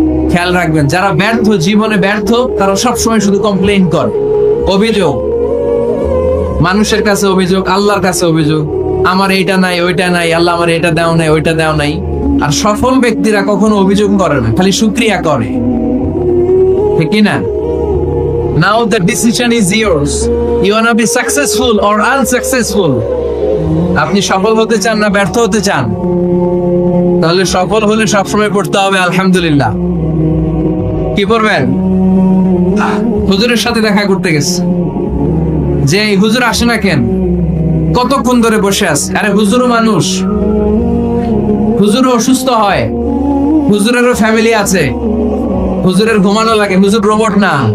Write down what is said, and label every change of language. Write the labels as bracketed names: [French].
[Bangla] খেয়াল রাখবেন, যারা ব্যর্থ, জীবনে ব্যর্থ, তারা সবসময় শুধু কমপ্লেইন করে, অভিযোগ, মানুষের কাছে অভিযোগ, আল্লাহর কাছে অভিযোগ, আমার এইটা নাই, ওইটা নাই, আল্লাহ আমার এটা দাও নাই, ওইটা দাও নাই। আর সফল ব্যক্তিরা কখনো অভিযোগ করে না, খালি শুকরিয়া করে, ঠিক না? [English] Now the decision is yours. You wanna be successful or unsuccessful? [Bangla] আপনি সফল হতে চান না ব্যর্থ হতে চান? তাহলে সফল হলে সবসময় পড়তে হবে আলহামদুলিল্লাহ। কি পড়বেন? হুজুরের সাথে দেখা করতে গেছে, যে এই হুজুর আসে না কেন, কতক্ষণ ধরে বসে আছে? আরে হুজুরও মানুষ, হুজুরও অসুস্থ হয়, হুজুরেরও ফ্যামিলি আছে, হুজুরের ঘুমানো লাগে, হুজুর রোবট না।